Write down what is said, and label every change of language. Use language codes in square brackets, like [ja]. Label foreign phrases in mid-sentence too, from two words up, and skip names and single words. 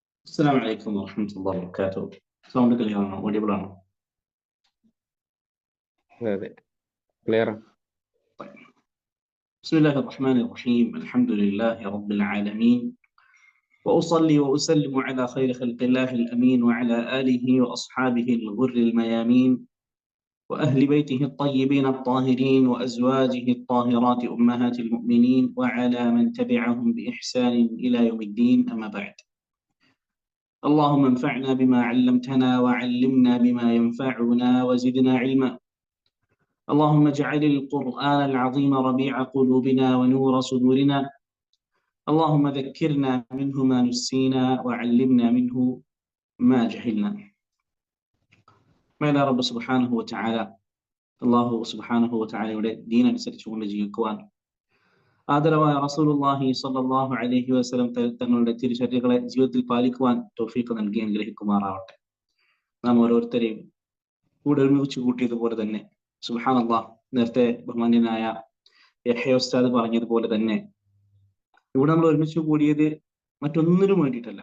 [ar] السلام عليكم ورحمة الله وبركاته. [en] sound clear [ml] ആണോ? ഓഡിയബിൾ ആണോ? അതെ ക്ലിയർ. [ar] بسم الله الرحمن الرحيم. الحمد لله رب العالمين، وأصلي وأسلم على خير خلق الله الأمين وعلى آله وأصحابه الغر الميامين وأهل بيته الطيبين الطاهرين وأزواجه الطاهرات أمهات المؤمنين وعلى من تبعهم بإحسان إلى يوم الدين. أما بعد، اللهم انفعنا بما علمتنا وعلمنا بما ينفعنا وزدنا علما. اللهم اجعل القرآن العظيم ربيع قلوبنا ونور صدورنا. اللهم ذكرنا منه ما نسينا وعلمنا منه ما جهلنا. [ml] മേലാ റബ്ബ് [ar] سبحانه وتعالى الله سبحانه وتعالى [ml] ദീൻ അനുസരിച്ചുകൊണ്ട് ജീവിക്കുവാൻ ആദരവായ [ar] رسول الله صلى الله عليه وسلم [ml] തങ്ങളുടെ തിരുചര്യകളെ ജീവിതത്തിൽ പാലിക്കുവാൻ തൗഫീഖ് നൽകി അനുഗ്രഹിക്കുമാറാവട്ടെ. നാം ഓരോരുത്തരെയും കൂടെ ഒരുമിച്ച് കൂട്ടിയതുപോലെ തന്നെ സുബ്ഹാനല്ലാഹ്, നേരത്തെ ബഹുമാന്യനായ യഹ്യ ഉസ്താദ് പറഞ്ഞതുപോലെ തന്നെ ഇവിടെ നമ്മൾ ഒരുമിച്ച് കൂടിയത് മറ്റൊന്നിനും വേണ്ടിയിട്ടല്ല.